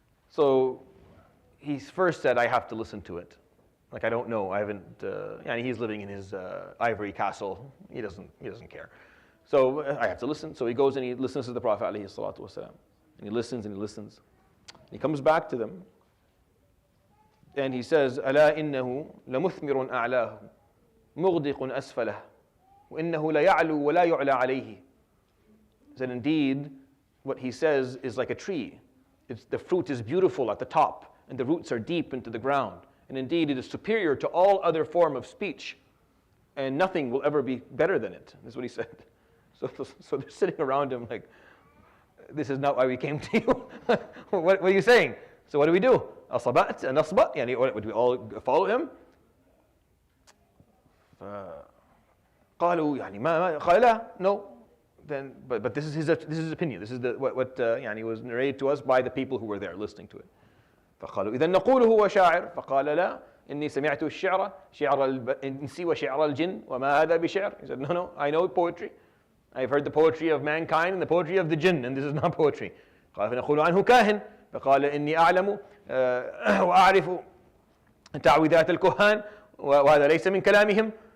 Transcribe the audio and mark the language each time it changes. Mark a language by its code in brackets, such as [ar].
[en] So he first said, I have to listen to it. Like, I don't know. I haven't. He's living in his ivory castle. He doesn't care. So I have to listen. So he goes and he listens to the Prophet alayhi salatu wasalam. And he listens and he listens. He comes back to them. And he says, [ar] ألا إنه لمثمر أعلاه مغدق أسفله وإنه لا يعلو ولا يعلى عليه. [en] That indeed, what he says is like a tree. The fruit is beautiful at the top, and the roots are deep into the ground. And indeed, it is superior to all other form of speech, and nothing will ever be better than it. That's what he said. So they're sitting around him like, this is not why we came to you. What are you saying? So what do we do? Asabat and asbat? Would we all follow him? [ar] قالوا ما قال لا, [en] no. Then, but this is his opinion. This is what was narrated to us by the people who were there listening to it. [ar] فقالوا إذا نقول هو شاعر فقال لا إني سمعت الشعر شعر الإنس وشعر الجن وما هذا بشعر. [en] He said, no, I know poetry. I've heard the poetry of mankind and the poetry of the jinn, and this is not poetry. [ar] قال فنقول عنه كاهن فقال إني أعلم وأعرف تعويذات الكهان وهذا ليس من كلامهم.